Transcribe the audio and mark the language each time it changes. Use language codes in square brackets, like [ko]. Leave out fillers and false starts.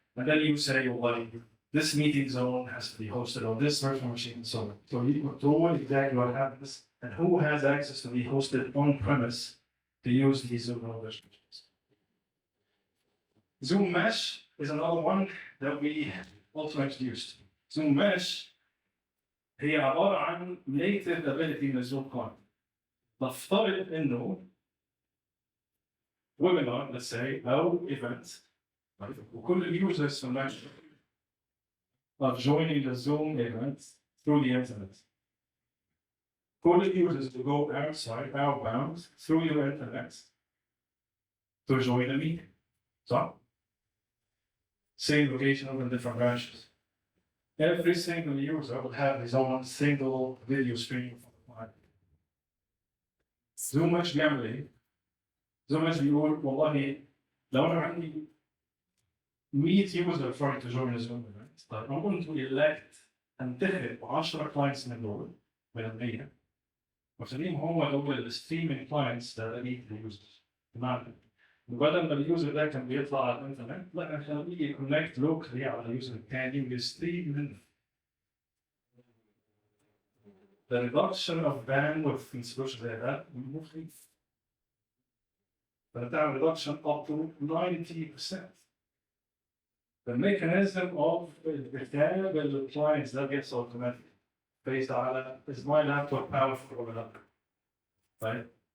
[en] And then you say, well, this meeting zone has to be hosted on this virtual machine, and so on. So you control exactly what happens and who has access to be hosted on premise to use these Zoom virtual machines. Zoom Mesh is another one that we also introduced. [ar] Zoom Mesh هي عبارة عن [en] native ability [ar] من الزوم كلاينت. نفترض إنه [en] webinar, let's say, أو event, right? [ar] وكل اليوزرز في المنشأ [en] are joining the Zoom event through the internet. [ar] كل اليوزرز [en] will go outbound through your internet to join a meeting. So, same location over different branches. Every single user will have his own single video stream from the client. Zoom [ar] مش بيعمل ايه؟ [en] Zoom [ar] مش بيقول والله لو انا عندي [en] 100 users trying to join a Zoom event, [ar] طيب [en] I'm going to elect [ar] انتخب [en] 10 clients [ar] من دول من ال100 وخليهم هم دول الستريمينج [en] clients that I need to use. [ar] بمعنى بدل ما اليوزر ده كان بيطلع على الانترنت لا نخليه يكونكت لوكالي على اليوزر الثاني ويستريم منه. [en] The reduction of bandwidth in solutions [ar] زي ده مخيف. فبتعمل [en] reduction up to 90%. The mechanism of [ar] الكتاب للclients [en] that gets automatic based [ar] على [en] is my laptop powerful or not, right?